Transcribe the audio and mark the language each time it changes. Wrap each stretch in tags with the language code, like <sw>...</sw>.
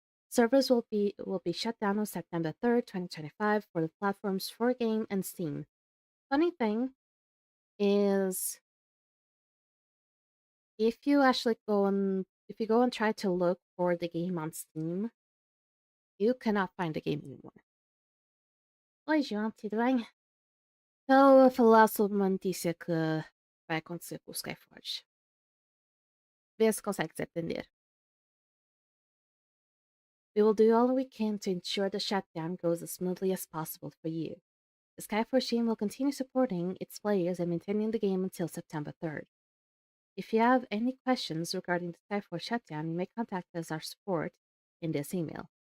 <en>Servers will be shut down on September 3rd, 2025 for the platforms 4 game and Steam. Funny thing is, if you go and try to look for the game on Steam, you cannot find the game anymore.</en> <pt>Oi, João, tudo bem? Estou a falar sobre uma notícia que vai acontecer com o Skyforge. Vê se consegues entender.</pt> <en>We will do all we can to ensure the shutdown goes as smoothly as possible for you. The Skyforge team will continue supporting its players and maintaining the game until September 3rd. If you have any questions regarding the Skyforge shutdown, you may contact us our support in this email.</en>